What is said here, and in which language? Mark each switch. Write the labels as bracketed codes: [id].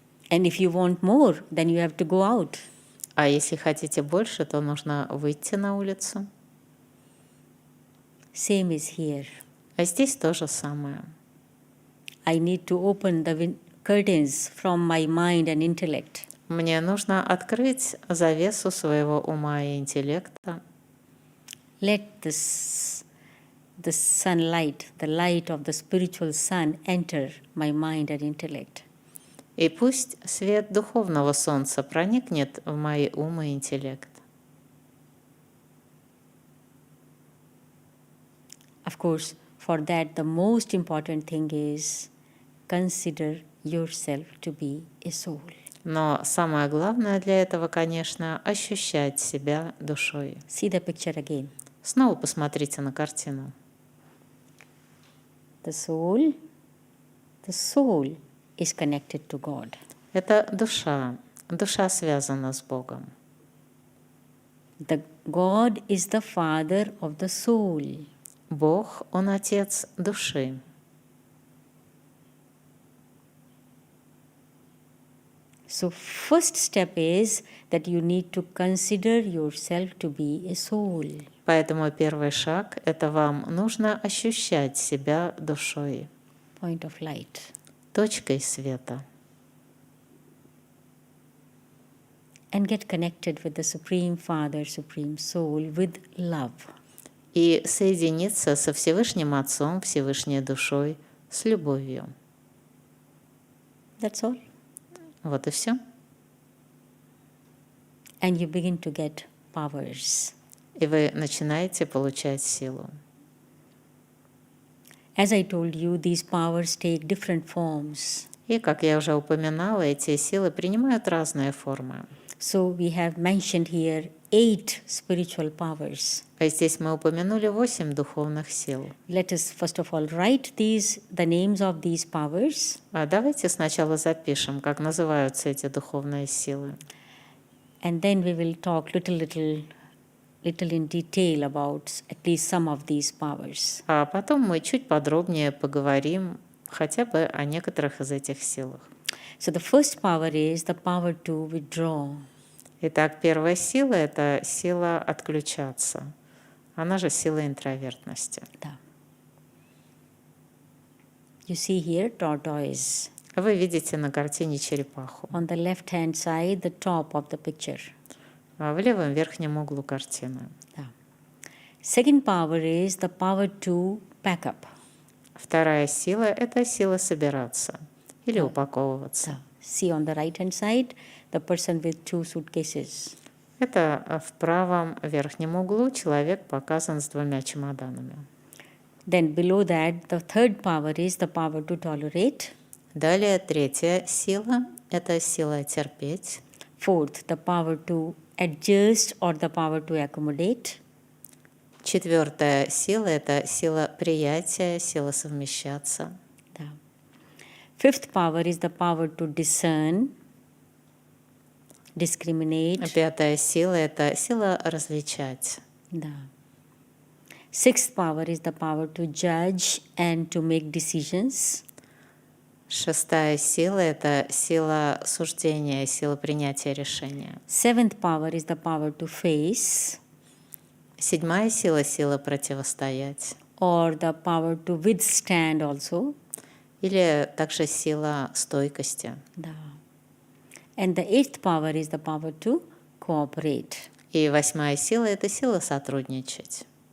[en] And if you want more, then you have to go out. [ru] А если хотите больше, то нужно выйти на улицу. [en] Same is here. [ru] А здесь то же самое. [en] I need to open the curtains from my mind and intellect. [ru] Мне нужно открыть завесу своего ума и интеллекта. [en] Let the sunlight, the light of the spiritual sun enter my mind and intellect. [ru] И пусть свет духовного солнца проникнет в мои ум и интеллект. [en] Of course, for that the most important thing is consider yourself to be a soul. [ru] Но самое главное для этого, конечно, ощущать себя душой. [en] See the picture again. [ru] Снова посмотрите на картину. [en] The soul is connected to God. [ru] Это душа. Душа связана с Богом. [en] The God is the father of the soul. [ru] Бог, Он Отец души. [en] So first step is that you need to consider yourself to be a soul. [ru] Поэтому первый шаг — это вам нужно ощущать себя душой, [en] Point of light. [ru] точкой света. [en] And get connected with the Supreme Father, Supreme Soul with love. [ru] И соединиться со Всевышним Отцом, Всевышней Душой, с любовью. [en] That's all. [ru] Вот и все. [en] And you begin to get powers. [ru] И вы начинаете получать силу. [en] As I told you, these powers take different forms. [ru] И, как я уже упоминала, эти силы принимают разные формы. [en] So we have mentioned here 8 spiritual powers. [ru] А здесь мы упомянули 8 духовных сил. [en] Let us first of all write the names of these powers. [ru] А давайте сначала запишем, как называются эти духовные силы. [en] And then we will talk little in detail about at least some of these powers. [ru] А потом мы чуть подробнее поговорим хотя бы о некоторых из этих силах. [en] So the first power is the power to withdraw. [ru] Итак, первая сила — это сила отключаться. Она же сила интровертности. Да. [en] You see here tortoise. [ru] Вы видите на картине черепаху. [en] On the left hand side, the top of the picture. [ru] В левом верхнем углу картины. Да. [en] Second power is the power to pack up. [ru] Вторая сила — это сила собираться или упаковываться. Да. [en] See on the right hand side, the person with 2 suitcases. [ru] Это в правом верхнем углу человек показан с 2 чемоданами. [en] Then below that, the third power is the power to tolerate. [ru] Далее третья сила — это сила терпеть. [en] Fourth, the power to adjust or the power to accommodate. [ru] Четвертая сила — это сила приятия, сила совмещаться. Да. [en] Fifth power is the power to discern, discriminate. [ru] Пятая сила — это сила различать. Да. [en] Sixth power is the power to judge and to make decisions. [ru] Шестая сила — это сила суждения, сила принятия решения. [en] Seventh power is the power to face. [ru] Седьмая сила — сила противостоять. [en] Or the power to withstand also. [ru] Или также сила стойкости. Да. [en] And the eighth power is the power to cooperate. [ru] И восьмая сила — это сила сотрудничать.